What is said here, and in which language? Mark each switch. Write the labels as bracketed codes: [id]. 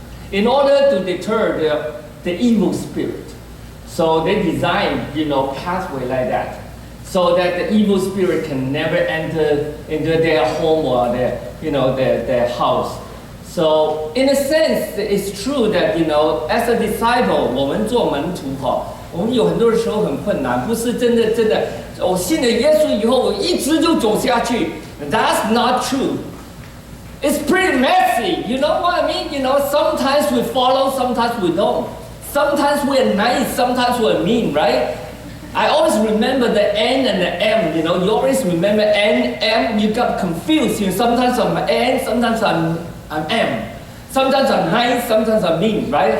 [en] In order to deter the evil spirit, so they designed, pathway like that, so that the evil spirit can never enter into their home or their house. So in a sense, it's true that, as a disciple, [zh] 我们做门徒我们有很多的时候很困难，不是真的我信了耶稣以后我一直就走下去。 [en] That's not true. It's pretty messy, you know what I mean? Sometimes we follow, sometimes we don't. Sometimes we're nice, sometimes we're mean, right? I always remember the N and the M, you always remember N, M, you got confused. Sometimes I'm N, sometimes I'm M. Sometimes I'm nice, sometimes I'm mean, right?